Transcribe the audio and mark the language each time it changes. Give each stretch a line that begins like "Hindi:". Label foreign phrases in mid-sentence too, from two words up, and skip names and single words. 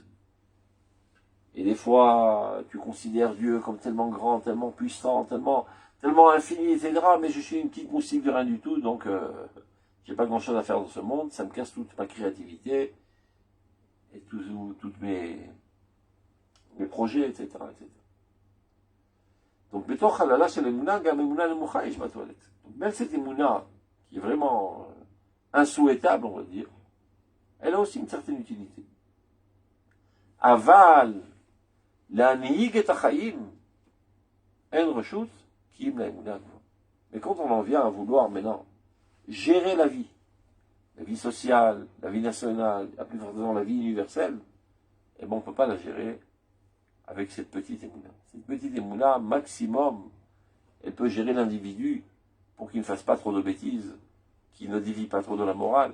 French: Et des fois, tu considères Dieu comme tellement grand, tellement puissant, tellement infini, etc. Mais je suis une petite moustique de rien du tout, donc j'ai pas grand chose à faire dans ce monde, ça me casse toute ma créativité, et toutes mes projets, etc. etc. Donc,
Hebrew: בתוך חללה של אמונה, גם אמונה נמוכה יש בה תועלת.
French: Donc, même cette émouna, qui est vraiment insouhaitable, on va dire, elle a aussi une certaine utilité.
Hebrew: Aval, להנהיג את החיים, אין רשות, כי אם לאמונה.
French: Mais quand on en vient à vouloir maintenant gérer la vie sociale, la vie nationale, la plus fortement la vie universelle, eh ben on ne peut pas la gérer avec cette petite émouna. Cette petite émouna, maximum, elle peut gérer l'individu pour qu'il ne fasse pas trop de bêtises, qu'il ne dévie pas trop de la morale.